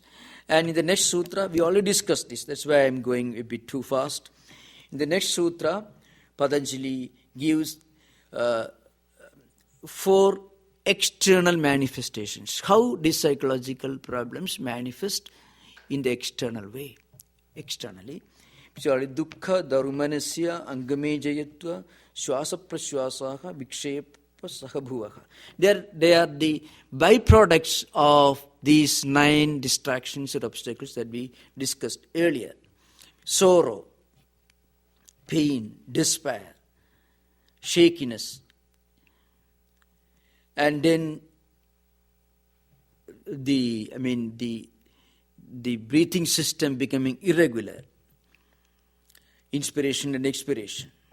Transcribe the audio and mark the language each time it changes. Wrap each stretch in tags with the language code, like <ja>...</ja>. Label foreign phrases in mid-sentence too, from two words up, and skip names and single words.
<en>And in the next sutra, we already discussed this, that's why I'm going a bit too fast. In the next sutra, Patanjali gives 4 external manifestations. How these psychological problems manifest in the external way. Externally.</en> <sa>Dukkha dharmanasya angame jayatva swasa praswasaha vikshepa sahabhuvaha.</sa> <en>They are the byproducts of these 9 distractions or obstacles that we discussed earlier. Sorrow, pain, despair, shakiness, and then the breathing system becoming irregular, inspiration and expiration.</en>